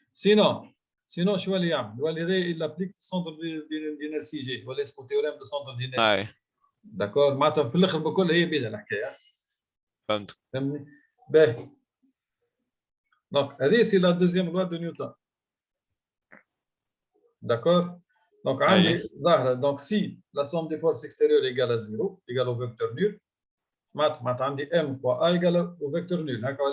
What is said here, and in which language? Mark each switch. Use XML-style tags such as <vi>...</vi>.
<fr>Sinon, il applique le centre d'inertie G, le théorème de centre d'inertie. D'accord?</fr> <ar>معناتها في الاخر بكل هي بيدها الحكايه. فهمت. فهمني؟ باهي.</ar> <fr>Donc, c'est la deuxième loi de Newton. D'accord? Donc, si la somme des forces extérieures est égale à 0, égale au vecteur nul, M fois A égale au vecteur nul.</fr>